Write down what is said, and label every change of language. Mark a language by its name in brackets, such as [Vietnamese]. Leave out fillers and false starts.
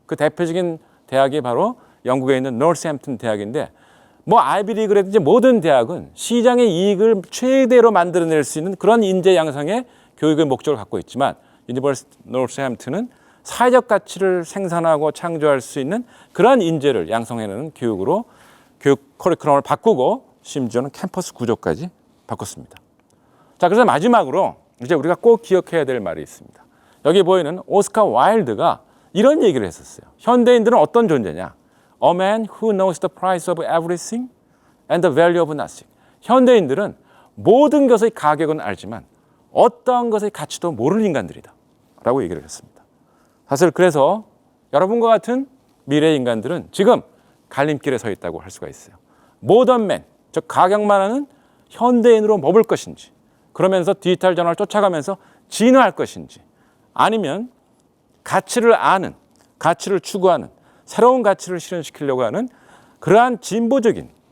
[Korean] 그 대표적인 대학이 바로 영국에 있는 노스햄튼 대학인데, 뭐 아이비리그라든지 모든 대학은 시장의 이익을 최대로 만들어낼 수 있는 그런 인재 양성의 교육의 목적을 갖고 있지만, 유니버시티 노스햄튼은 사회적 가치를 생산하고 창조할 수 있는 그런 인재를 양성해내는 교육으로 교육 커리큘럼을 바꾸고 심지어는 캠퍼스 구조까지 바꿨습니다. 자, 그래서 마지막으로 이제 우리가 꼭 기억해야 될 말이 있습니다. 여기 보이는 오스카 와일드가 이런 얘기를 했었어요. 현대인들은 어떤 존재냐? [English] A man who knows the price of everything and the value of nothing. [Korean] 현대인들은 모든 것의 가격은 알지만 어떠한 것의 가치도 모르는 인간들이다 라고 얘기를 했습니다. 사실 그래서 여러분과 같은 미래 인간들은 지금 갈림길에 서 있다고 할 수가 있어요. 모던맨, 즉 가격만 하는 현대인으로 머물 것인지, 그러면서 디지털 전환을 쫓아가면서 진화할 것인지, 아니면 가치를 아는, 가치를 추구하는, 새로운 가치를 실현시키려고 하는 그러한 진보적인